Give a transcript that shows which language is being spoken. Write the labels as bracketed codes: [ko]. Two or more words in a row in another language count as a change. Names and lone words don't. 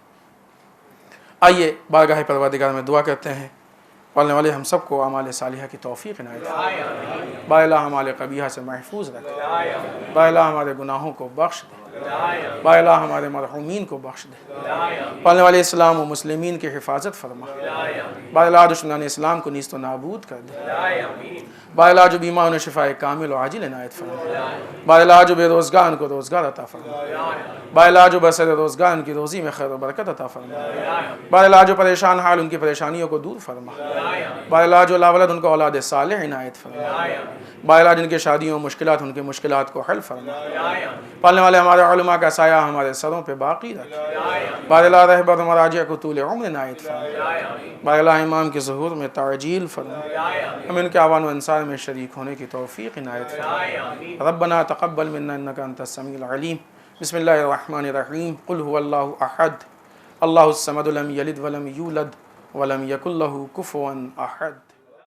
[ur] آئیے بارگاہ پروردگار میں دعا کرتے ہیں، پڑھنے والے ہم سب کو اعمال صالحہ کی توفیق عنایت فرمائے، با الہ ہمارے قبیحہ سے محفوظ رکھے، با الہ ہمارے گناہوں کو بخش دے، با الہ ہمارے مرحومین کو بخش دے، پڑھنے والے اسلام و مسلمین کی حفاظت فرما، با الہ دشمنان اسلام کو نیست و نابود کر دے، با الہ جو بیماروں نے شفاء کامل و عاجل عنایت فرما، با الہ جو بے روزگار ان کو روزگار عطا فرما، با الہ جو بسر روزگار ان کی روزی میں خیر و برکت عطا فرما، با الہ جو پریشان حال ان کی پریشانیوں کو دور فرما، با الہ جو لا ولد ان کو اولاد صالح عنایت فرما، با الہ جن کے شادیوں مشکلات ان کے مشکلات کو حل فرما، پالنے والے ہمارے علماء کا سایہ ہمارے سروں پہ باقی رکھ، با الہ رہبر مراجع کو طول عمر عنایت فرما، با الہ امام کے ظہور میں تعجیل فرما، ہم ان کے اعوان و انصار میں شریک ہونے کی توفیق عنایت فرما۔ [ar] ربنا تقبل منا انک انت السمیع العلیم۔ بسم اللہ الرحمن الرحیم۔ قل هو اللہ احد اللہ الصمد لم یلد ولم یولد ولم یکن لہ کفوا احد۔